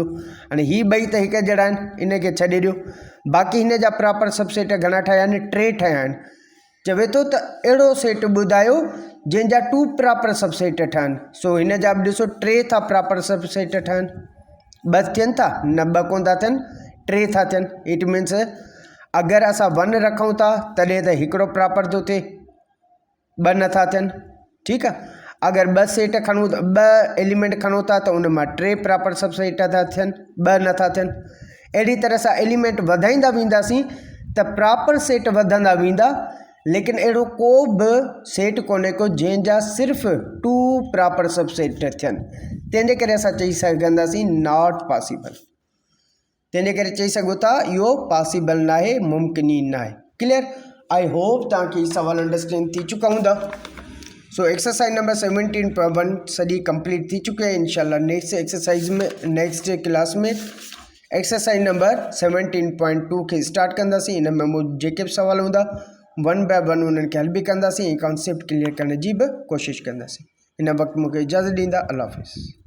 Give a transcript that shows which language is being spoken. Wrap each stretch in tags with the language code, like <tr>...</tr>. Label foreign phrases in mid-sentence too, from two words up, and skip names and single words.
<sd>हाणे ही ॿई त हिकु जहिड़ा आहिनि, इनखे छॾे ॾियो। बाक़ी हिन जा</sd> <en>proper subset</en> <sd>घणा ठहिया आहिनि? 3 ठहिया आहिनि। चवे थो त अहिड़ो सेट ॿुधायो जंहिंजा 2</sd> <en>proper subset</en> <sd>ठहनि। सो हिन जा बि ॾिसो 3 था</sd> <en>proper subset</en> <sd>ठहनि। 2 थियनि था? न, 2 कोन था थियनि, 3 था थियनि।</sd> <en>it means</en> <sd>अगरि असां 1 रखूं था तॾहिं त हिकिड़ो प्रॉपर थो थिए, 2 नथा थियनि। ठीकु आहे? अगरि 2 सेट खणूं, 2 एलिमेंट खणूं था त उन मां 3</sd> <en>proper subset</en> <sd>था थियनि, 2 नथा थियनि। अहिड़ी तरह सां एलिमेंट वधाईंदा वेंदासीं त</sd> <en>proper set</en> <sd>वधंदा वेंदा, लेकिन अहिड़ो को बि सेट कोन्हे को जंहिंजा सिर्फ़ु 2</sd> <en>proper subset</en> <sd>थियनि। तंहिंजे करे असां चई सघंदासीं</sd> <en>not possible.</en> <sd>तंहिंजे करे चई सघो था इहो पॉसिबल न आहे, मुमकिन ई न आहे। क्लियर?</sd> <en>I hope</en> <sd>तव्हांखे हीउ सवाल अंडरस्टैंड थी चुका हूंदा। सो</sd> <en>exercise number 17.1</en> <sd>सॼी कंप्लीट थी चुकी आहे। इंशाल्लाह</sd> <en>next exercise</en> <sd>में,</sd> <en>next class</en> <sd>में</sd> <en>exercise number 17.2</en> <sd>खे स्टार्ट कंदासीं। इन में मूं जेके बि सुवाल हूंदा 1 बाय 1 उन्हनि खे हल बि कंदासीं,</sd> <en>concept clear</en> <sd>करण जी बि कोशिशि कंदासीं। हिन वक़्तु मूंखे इजाज़त ॾींदा। अल्लाह हाफ़िज़।</sd>